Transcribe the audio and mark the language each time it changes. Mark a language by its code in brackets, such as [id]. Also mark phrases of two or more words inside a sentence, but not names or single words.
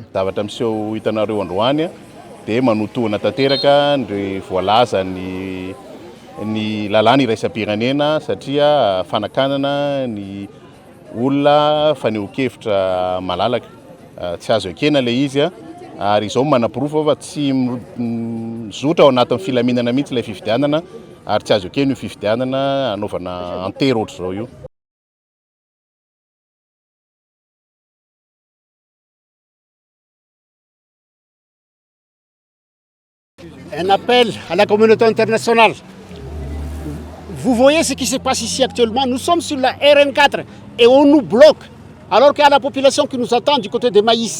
[mg] zavatra miseho hitanareo androany de manotoana tanteraka ny voalaza ny lalàna iraisam-pirenena satria fanakanana ny olona faneho-kevitra malalaka tsy azo ekena le izy ary izao manapirofo fa tsy mizotra ao anatin'ny filaminana mihitsy ilay fifidianana ary tsy azo ekena io fifidianana anaovana antero ohatr' zao io. [fr] Un appel à la communauté internationale. Vous voyez ce qui se passe ici actuellement. Nous sommes sur la RN4 et on nous bloque. Alors qu'il y a la population qui nous attend du côté de Maïs.